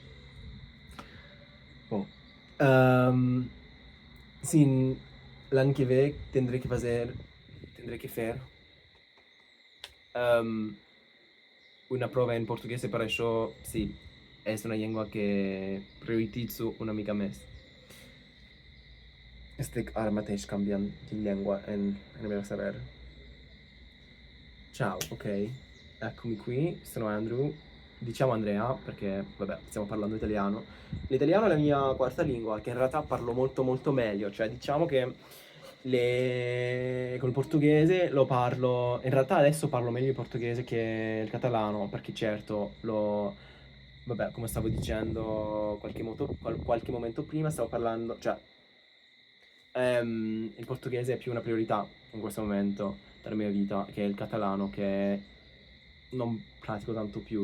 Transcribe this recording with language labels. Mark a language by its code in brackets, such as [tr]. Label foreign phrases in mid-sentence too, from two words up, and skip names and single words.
[ca] Sí, l'any que ve tindré que fer una prova en portuguès i per això, sí, és una llengua que prioritzo una mica més. Estic ara mateix canviant di llengua [it] nel mio cervello. Ciao, ok, eccomi qui, sono Andrew. Diciamo Andrea perché, vabbè, stiamo parlando italiano. L'italiano è la mia quarta lingua, che in realtà parlo molto molto meglio, cioè diciamo che col portoghese lo parlo, in realtà adesso parlo meglio il portoghese che il catalano, perché certo vabbè, come stavo dicendo qualche momento prima, stavo parlando, cioè il portoghese è più una priorità in questo momento della mia vita che il catalano, che non pratico tanto più.